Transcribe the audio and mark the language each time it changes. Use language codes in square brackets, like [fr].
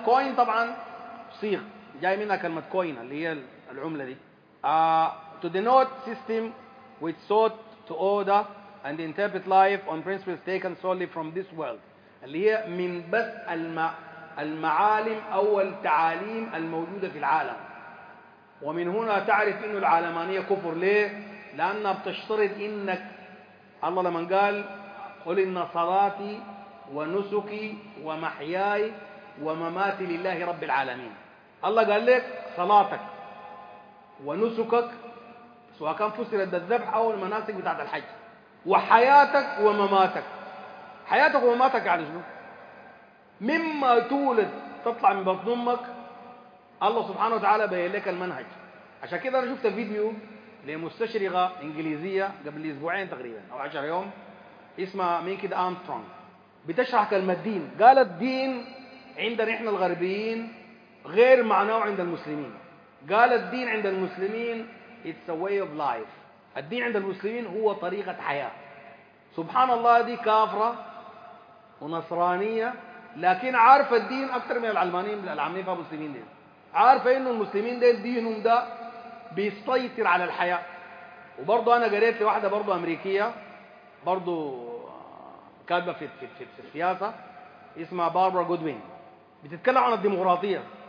[ar] coin طبعا صيغ جاي منها كلمة coin اللي هي العملة دي. [en] To denote system which sought to order and interpret life on principles taken solely from this world. [ar] اللي هي من بس المعالم أو التعاليم الموجودة في العالم. ومن هنا تعرف إنه العالمانية كفر. ليه؟ لأنها بتشترط إنك الله لما قال قل إن صلاتي ونسكي ومحياي ومماتي لله رب العالمين. الله قال لك صلاتك ونسكك سواء كان فسرت بالذبح أو المناسك بتاعت الحج وحياتك ومماتك. حياتك ومماتك يعني شنو؟ مما تولد تطلع من بطن أمك الله سبحانه وتعالى بيّن لك المنهج. عشان كده أنا شفت فيديو لمستشرقة إنجليزية قبل أسبوعين تقريبا أو 10 يوم اسمها ميكيد أمسترونغ بتشرح كلمة دين. قالت دين عندنا إحنا الغربيين غير معناه عند المسلمين. قالت دين عند المسلمين [en] it's a way of life. [ar] الدين عند المسلمين هو طريقة حياة. سبحان الله دي كافرة ونصرانية لكن عارف الدين أكثر من العلمانيين العلمانيين في المسلمين دين. عارف إنه المسلمين دين دينهم ده بيسيطر على الحياة. وبرضو أنا قريت لواحدة برضو أمريكية برضو كاتبة في السياسة اسمها باربرا جودوين بتتكلم عن الديمقراطية.